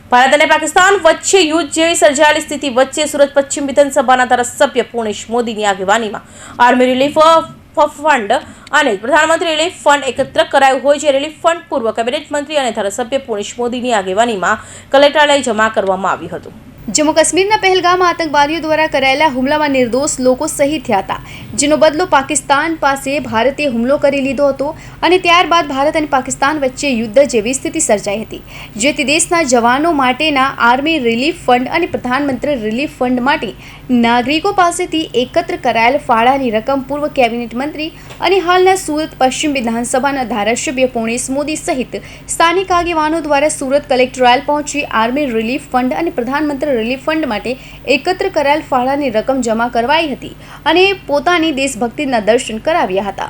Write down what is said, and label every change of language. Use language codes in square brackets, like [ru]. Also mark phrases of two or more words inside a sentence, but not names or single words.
[gu] ભારત અને પાકિસ્તાન વચ્ચે યુદ્ધ જેવી સર્જાયેલી સ્થિતિ વચ્ચે સુરત પશ્ચિમ વિધાનસભાના ધારાસભ્ય પૂર્ણેશ મોદીની આગેવાનીમાં આર્મી રિલીફ ફંડ અને પ્રધાનમંત્રી રિલીફ ફંડ એકત્ર કરાયું હોય છે। રિલીફ ફંડ પૂર્વ કેબિનેટ મંત્રી અને ધારાસભ્ય પૂર્ણેશ મોદીની આગેવાનીમાં કલેક્ટરાલય જમા કરવામાં આવ્યું હતું। જમ્મુ કાશ્મીરના પહલગામ આતંકવાદીઓ દ્વારા કરાયેલા હુમલામાં નિર્દોષ લોકો શહીદ થયા હતા, જેનો બદલો પાકિસ્તાન પાસે ભારતે હુમલો કરી લીધો હતો અને ત્યારબાદ ભારત અને પાકિસ્તાન વચ્ચે યુદ્ધ જેવી સ્થિતિ સર્જાઈ હતી, જેથી દેશના જવાનો માટેના આર્મી રિલીફ ફંડ અને પ્રધાનમંત્રી રિલીફ ફંડ માટે નાગરિકો પાસેથી એકત્ર કરાયેલ ફાળાની રકમ પૂર્વ કેબિનેટ મંત્રી અને હાલના સુરત પશ્ચિમ વિધાનસભાના ધારાસભ્ય પૂર્ણેશ મોદી સહિત સ્થાનિક આગેવાનો દ્વારા સુરત કલેક્ટરાલ પહોંચી આર્મી રિલીફ ફંડ અને પ્રધાનમંત્રી રિલીફ ફંડ માટે એકત્ર કરાયેલ ફાળાની રકમ જમા કરવાઈ હતી અને પોતાની દેશભક્તિના દર્શન કરાવ્યા હતા।